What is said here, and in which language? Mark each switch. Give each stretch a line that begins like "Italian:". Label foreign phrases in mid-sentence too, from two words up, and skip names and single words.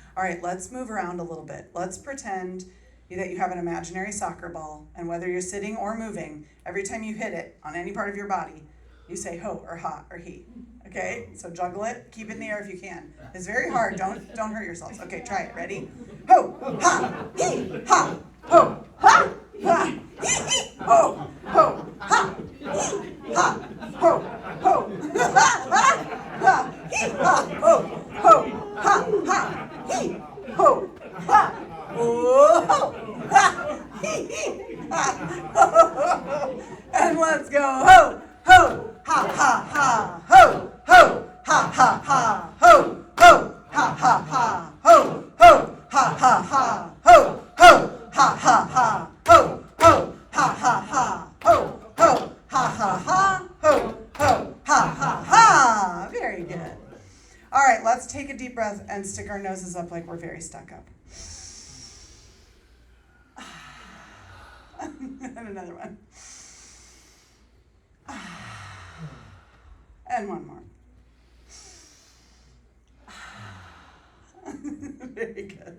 English: All right, let's move around a little bit. Let's pretend that you have an imaginary soccer ball, and whether you're sitting or moving, every time you hit it on any part of your body, you say ho or ha or he. Okay, so juggle it, keep it in the air if you can. It's very hard. Don't hurt yourselves. Okay, try it. Ready? Ho, ha, he, ha, ho, ha, ha, he, ho, ho, ha, he, ha, ho, ho, ha, ha, ha, he, ha, ho, ho, ha, ha, he, ho, ha, ho, ha, he, ha, ho, and let's go ho, ho, ha, ha, ha, ho, ho, ha, ha, ha, ho, ho, ha, ha, ha, ho, ho, ha, ha, ha, ho, ho, ha, ha, ha, ho, ho, ha, ha, ha, ho, ho, ha, ha, ha, ho, ho, ha, ha, ha. Very good. All right, let's take a deep breath and stick our noses up like we're very stuck up. And another one. And one more. Very good.